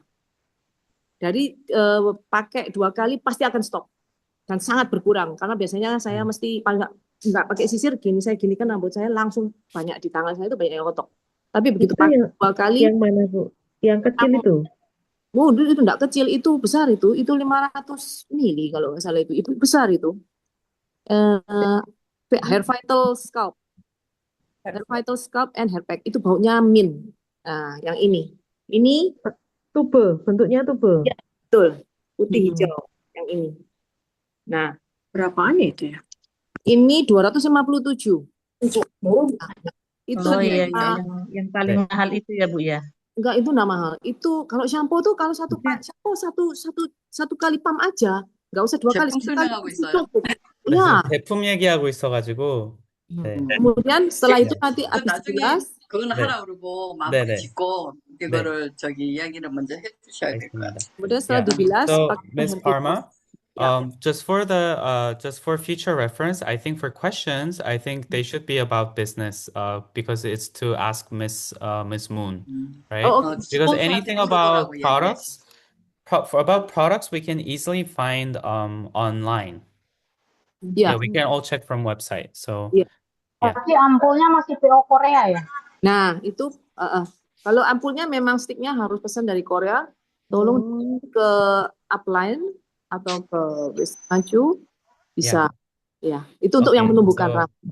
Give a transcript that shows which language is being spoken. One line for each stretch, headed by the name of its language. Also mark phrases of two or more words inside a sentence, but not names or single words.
Indonesian: Dari pakai 2 kali pasti akan stop dan sangat berkurang karena biasanya saya mesti nggak pakai sisir gini, saya gini kan rambut saya langsung banyak di tangan saya itu banyak yang kotok. Tapi begitu Itu pakai 2 kali. Yang mana Bu? Yang kecil itu? Oh, itu enggak kecil, itu besar itu 500 mili kalau nggak salah itu besar itu. Hair Vital Scalp. Hair Vital Scalp and Hair Pack itu baunya mint. Nah, yang ini tube, bentuknya tube. Ya, betul. Putih hijau yang ini. Nah, berapaan itu ya? Ini 257. Itu iya, yang paling mahal itu ya Bu ya? Enggak, itu enggak mahal. Itu kalau shampoo tuh kalau satu kali pump aja, enggak usah 2 kali. Cukup. Ya.
Korean: 제품 얘기하고 있어가지고. 네.
Indonesian: Kemudian setelah itu nanti habis dibilas.
Korean: 그거는 하라 그러고 마무리 짓고 이거를 이야기를 먼저 해주셔야 될 것 같아요.
Indonesian: Kemudian setelah dibilas.
English: So, Ms. Parma, just for future reference, I think for questions, I think they should be about business, because it's to ask Ms. Moon, right? Because anything about products, we can easily find online.
Indonesian: Ya,
English: Yeah, we can all check from website. So,
Indonesian: ya.
English: yeah.
Indonesian: Tapi ampulnya masih PO Korea ya? Nah, itu kalau ampulnya memang sticknya harus pesan dari Korea, tolong ke upline atau ke Maju bisa. Ya, itu untuk yang Oke, menumbuhkan so rambut.